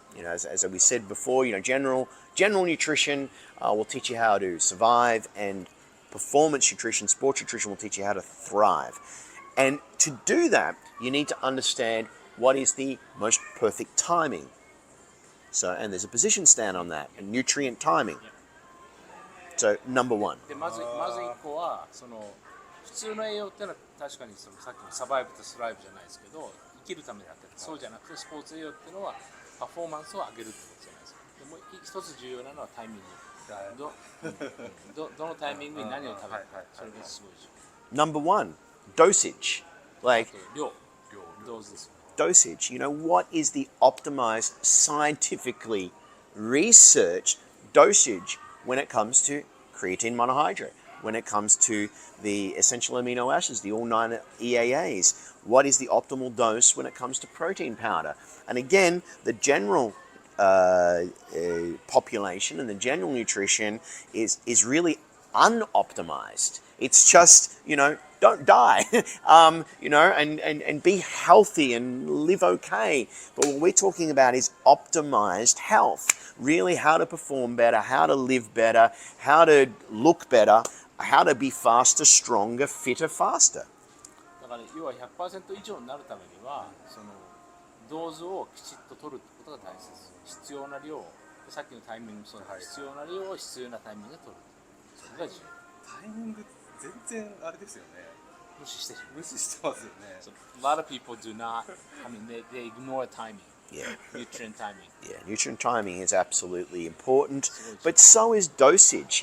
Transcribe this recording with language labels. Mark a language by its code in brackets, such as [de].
[en] You know, as we said before, you know, general nutrition will teach you how to survive, and performance nutrition, sports nutrition will teach you how to thrive. And to do that, you need to understand what is the most perfect timing. So, and there's a position stand on that, and nutrient timing. So, number one. [ja] でまず一個はその普通の栄養っていうのは確かにそのさっきのサバイブとスライブじゃないですけど生きるためだけど、そうじゃなくてスポーツ栄養っていうのはパフォーマンスを上げるってことじゃないですか。でもう一つ重要なのはタイミング。どのタイミングに何を食べるか、それがすごい重要。 [en] Number one, dosage. Like [ja] 量ですよね。 [en] dosage. You know, what is the optimized, scientifically researched dosage when it comes to creatine monohydrate, when it comes to the essential amino acids, the all 9 EAAs? What is the optimal dose when it comes to protein powder? And again, the general population and the general nutrition is really unoptimized. It's just, you know, don't die, you know, and be healthy and live okay. But what we're talking about is optimized health, really how to perform better, how to live better, how to look better, how to be faster, stronger, fitter, faster. [ja] だから要は 100% 以上になるためにはそのドーズをきちっと取るってことが大切です。必要な量、さっきのタイミングもそうだけど、必要な量を必要なタイミングで取る。それが重要。タイミング全然あれですよね。無視してますよね。 [en] So, a lot of people do not, I mean, they ignore timing. Yeah. Nutrient timing. Yeah, nutrient timing is absolutely important, but so is dosage.